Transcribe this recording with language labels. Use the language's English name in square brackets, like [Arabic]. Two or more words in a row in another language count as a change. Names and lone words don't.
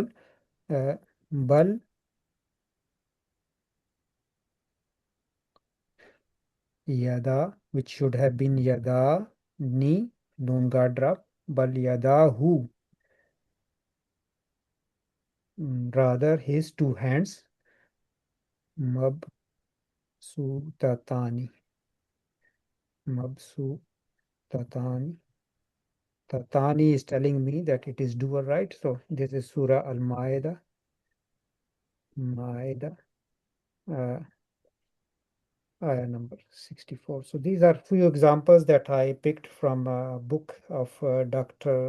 [Arabic] بل يدا, [English] which should have been [Arabic] يدا ني, [English] noon got drop. [Arabic] بل يدا ه, [English] rather his two hands. [Arabic] مبسوطتان، مبسوطتان. [English] Tatani is telling me that it is dual, right? So this is Surah Al-Ma'idah. Ma'idah. Ayah number 64. So these are few examples that I picked from a book of Dr.